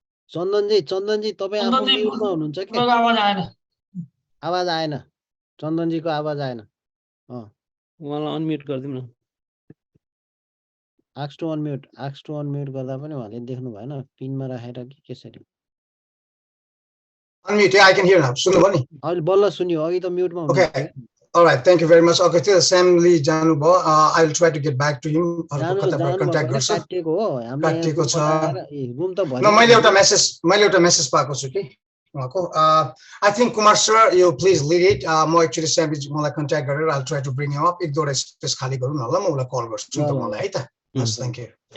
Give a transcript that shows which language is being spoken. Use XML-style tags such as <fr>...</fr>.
<ne>चन्दनजी तपाई आफै म्युटमा हुनुहुन्छ के आवाज आएन चन्दनजीको आवाज आएन उहाँलाई अनम्युट गरिदिउँ न आक्स टु अनम्युट गर्दा पनि उहाँले देख्नु भएन पिनमा राखेर कि कसरी</ne> <en>Unmute, yeah, I can hear now.</en> <ne>सुन्नुभयो नि अहिले बल्ल सुन्यो अघि त म्युटमा हुनु</ne> <en>Okay. All right, thank you very much. Okay, till Sam Lee</en> <ne>जानुभयो</ne> <en>I will try to get back to him.</en> <ne>अर्को कन्ट्याक्ट गर्छु काटिएको हो हामीले काटिएको छ रुम त न मैले एउटा मेसेज पाएको छु कि उहाँको</ne> <en>I think Kumar sir you please lead it</en> <ne>म एक्चुअली Sam Lee मलाई कन्ट्याक्ट गरेर</ne> <en>I will try to bring him up</en> <ne>एक दुईवटा स्पेस खाली गरौँ न ल म उलाई कल गर्छु तपाईलाई है त</ne> <en>Yes, thank you.</en>